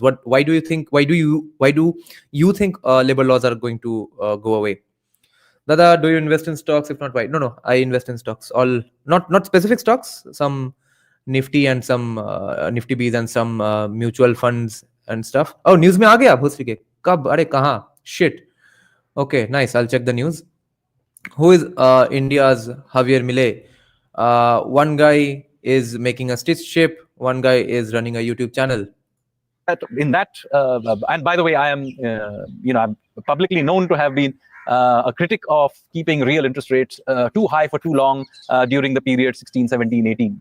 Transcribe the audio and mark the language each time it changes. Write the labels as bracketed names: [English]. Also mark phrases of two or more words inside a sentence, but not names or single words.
[English] Why do you think labor laws are going to go away? Dada, do you invest in stocks? If not, why? No, I invest in stocks. All not specific stocks. Some Nifty and some Nifty Bs and some mutual funds and stuff. [Hindi] Oh, news में आ गया भोसड़ी के कब? अरे कहाँ? [English] Shit. Okay, nice. I'll check the news. Who is India's Javier Milei? One guy is making a stitch ship. One guy is running a YouTube channel. in that, and by the way, I am, I'm publicly known to have been a critic of keeping real interest rates too high for too long during the period 16, 17, 18.